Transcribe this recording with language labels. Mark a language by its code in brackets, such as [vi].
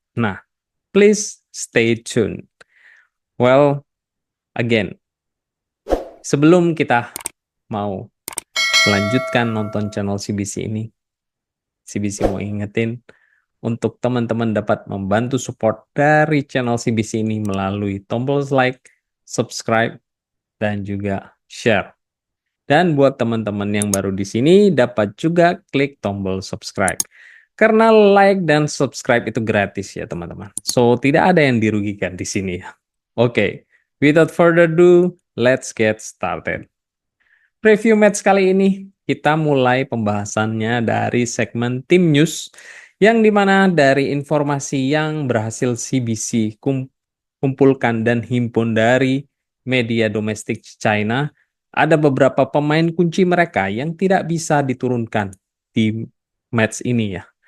[id] Nah, [en] please stay tuned. Well, again, [id] sebelum kita mau melanjutkan nonton channel CBC ini, CBC mau ingetin untuk teman-teman dapat membantu support dari channel CBC ini melalui tombol like, subscribe, dan juga share. Dan buat teman-teman yang baru di sini, dapat juga klik tombol subscribe. Karena like dan subscribe itu gratis ya teman-teman. So, tidak ada yang dirugikan di sini ya. Oke, [en] without further ado, let's get started. [id] Preview match kali ini, kita mulai pembahasannya dari segmen Tim News, yang dimana dari informasi yang berhasil CBC kumpulkan dan himpun dari media domestik China, ada beberapa pemain kunci mereka yang tidak bisa diturunkan di match ini ya.